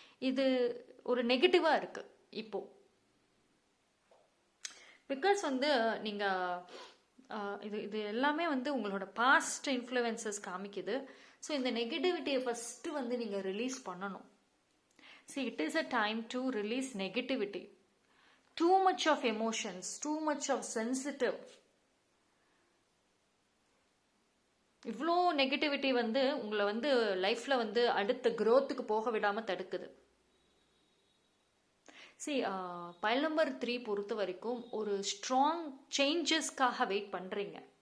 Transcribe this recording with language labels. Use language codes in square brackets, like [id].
[ta] இது ஒரு நெகட்டிவாக இருக்குது இப்போது. பிகாஸ் வந்து நீங்கள் இது எல்லாமே வந்து உங்களோட பாஸ்ட் இன்ஃப்ளூயன்சஸ் காமிக்குது. ஸோ இந்த நெகட்டிவிட்டியை ஃபஸ்ட்டு வந்து நீங்கள் ரிலீஸ் பண்ணணும். [en] See, it is a time to release negativity. Too much of emotions, too much of sensitive. [ta] இவ்வளோ நெகட்டிவிட்டி வந்து உங்களை வந்து லைஃப்பில் வந்து அடுத்த க்ரோத்துக்கு போக விடாமல் தடுக்குது. See, பைல் நம்பர் 3 பொறுத்த வரைக்கும் ஒரு ஸ்ட்ராங் சேஞ்சஸ்க்காக வெயிட் பண்ணுறீங்க.